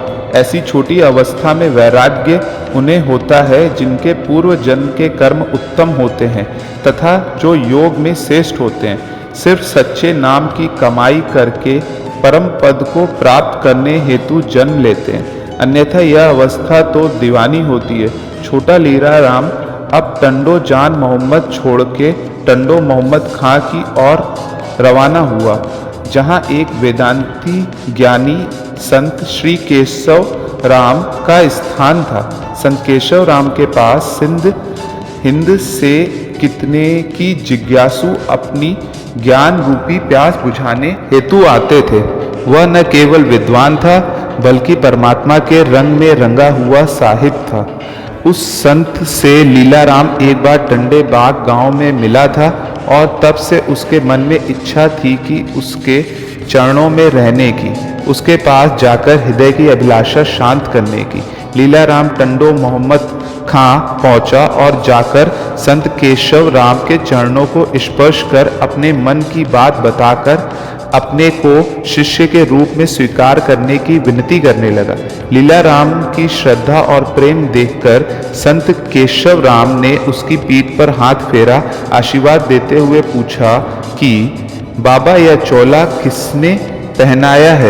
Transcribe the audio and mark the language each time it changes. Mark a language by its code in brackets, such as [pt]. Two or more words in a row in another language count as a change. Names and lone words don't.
[hi] ऐसी छोटी अवस्था में वैराग्य उन्हें होता है जिनके पूर्व जन्म के कर्म उत्तम होते हैं तथा जो योग में श्रेष्ठ होते हैं। सिर्फ सच्चे नाम की कमाई करके परम पद को प्राप्त करने हेतु जन्म लेते हैं, अन्यथा यह अवस्था तो दीवानी होती है। छोटा लीला राम अब टंडो जान मोहम्मद छोड़ के टंडो मोहम्मद खां की ओर रवाना हुआ, जहां एक वेदांती ज्ञानी संत श्री केशव राम का स्थान था। संत केशव राम के पास हिंद से कितने की जिज्ञासु अपनी ज्ञान रूपी प्यास बुझाने हेतु आते थे। वह न केवल विद्वान था बल्कि परमात्मा के रंग में रंगा हुआ साहिब था। उस संत से लीला राम एक बार टंडे बाग गांव में मिला था और तब से उसके मन में इच्छा थी कि उसके चरणों में रहने की, उसके पास जाकर हृदय की अभिलाषा शांत करने की। लीला राम टंडो मोहम्मद खां पहुंचा और जाकर संत केशव राम के चरणों को स्पर्श कर अपने मन की बात बताकर अपने को शिष्य के रूप में स्वीकार करने की विनती करने लगा। लीला राम की श्रद्धा और प्रेम देखकर संत केशव राम ने उसकी पीठ पर हाथ फेरा, आशीर्वाद देते हुए पूछा कि बाबा यह चोला किसने पहनाया है?